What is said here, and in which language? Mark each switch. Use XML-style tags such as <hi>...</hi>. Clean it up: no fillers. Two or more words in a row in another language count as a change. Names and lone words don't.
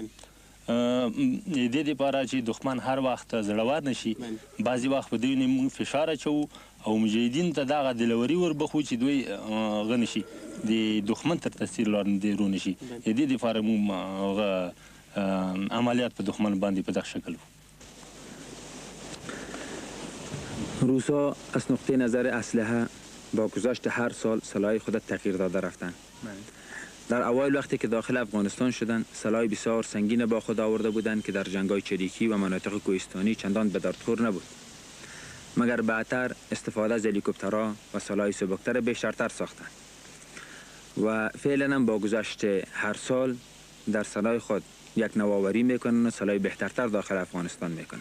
<ps>د دې دپاره چې دښمن هر وخت زړور نه شي، بعضې وخت په دوی موږ فشار اچوو او مجاهدینو ته دغه دلوري وربخو چې دوی هغه نه شي، د دښمن تر تاثیر لاندې رونه شي. د دې دپاره موږ عملیات په دښمن باندې په دغه شکل وو.</ps> <fa>روسا از نقطه نظر اسلحه با گذشت هر سال سلاح خود تغییر داده رفتند. در اوایل وقتی که داخل افغانستان شدند سلاح بسیار سنگین با خود آورده بودند که در جنگ‌های چریکی و مناطق کوهستانی چندان به دردخور نبود، مگر بعدتر استفاده از هلیکوپترها و سلاح سبکتر بیشترتر ساختند و فعلا با گذشت هر سال در سلاح خود یک نوآوری میکنند و سلاح بهترتر داخل افغانستان میکنند.</fa>